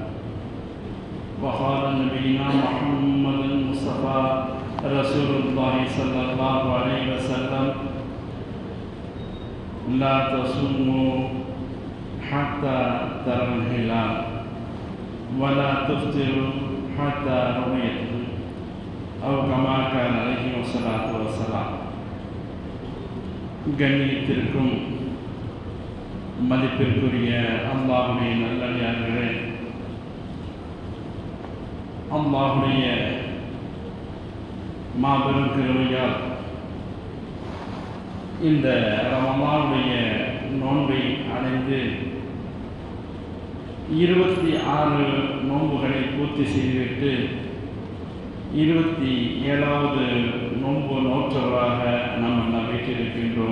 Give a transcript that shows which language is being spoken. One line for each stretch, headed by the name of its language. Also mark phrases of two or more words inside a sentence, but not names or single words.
Arabic: وقال نبينا محمد المصطفى رسول الله صلى الله عليه وسلم لا تصوموا حتى تروا الهلال ولا تفطروا حتى رؤيته أو كما كان عليه الصلاة والسلام.
Tamil: கண்ணியத்திற்கும் மதிப்பிற்குரிய அல்லாஹ்வுடைய நல்லடியார்களே, அல்லாஹ்வுடைய மாபெரும் கிருபையால் இந்த ரமலானுடைய நோன்பை அடைந்து 26 நோன்புகளை பூர்த்தி செய்துவிட்டு 27வது நோன்பு நோற்றவராக நாம் எல்லாம் வீட்டிருக்கின்றோம்.